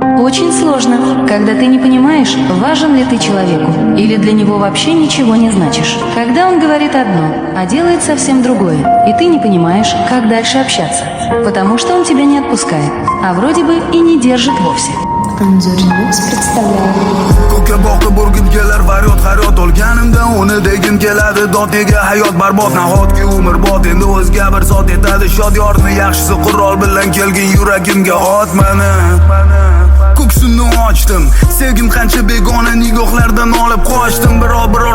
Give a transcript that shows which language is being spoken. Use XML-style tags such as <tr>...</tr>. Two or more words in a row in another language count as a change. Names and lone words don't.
<ru>Очень сложно, когда ты не понимаешь, важен ли ты человеку, или для него вообще ничего не значишь. Когда он говорит одно, а делает совсем другое, и ты не понимаешь, как дальше общаться, потому что он тебя не отпускает, а вроде бы и не держит вовсе. Anzur Remix представляет.</ru> <uz>Ko'kka boqib urgim kelar faryod olganimda uni degim keladi dod nega hayot barbod nahotki umr bot endi o'zga bir zot etadi shodiyorni yaxshisi qurol bilan kelgin yuragimga ot mani ko'ksimni ochdim sevgim qancha begona nigohlardan olib qochdim biror</uz>